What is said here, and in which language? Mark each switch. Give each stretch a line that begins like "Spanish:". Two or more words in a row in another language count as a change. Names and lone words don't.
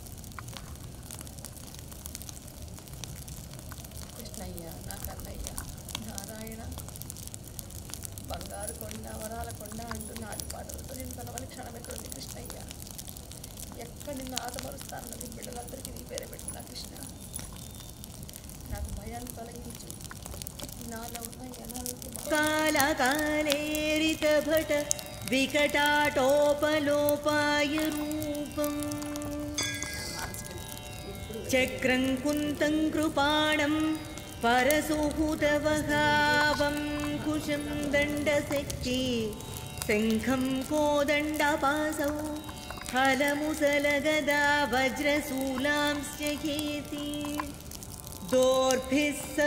Telugu: కృష్ణయ్య నా కన్నయ్య నారాయణ బంగారు కొండ వరాల కొండ అంటూ నాటి పాటలతో నేను తనవని క్షణం ఎక్కడుంది కృష్ణయ్య ఎక్కడ నిన్ను ఆదమరుస్తానన్నది బిడ్డలందరికీ నీ పేరే పెట్టిన కృష్ణ నాకు భయాన్ని తొలగించు నాలో ఉన్న అనారోగ్యం
Sanskrit: कालकालेरितभट विकटाटोपलोपाय रूपम् चक्रं कुन्तं कृपाणं परसुहृतवहावं कुशं दण्डशक्ति शङ्खं कोदण्डपासौ हलमुसलगदा वज्रशूलांश्च हेति दोर्भिः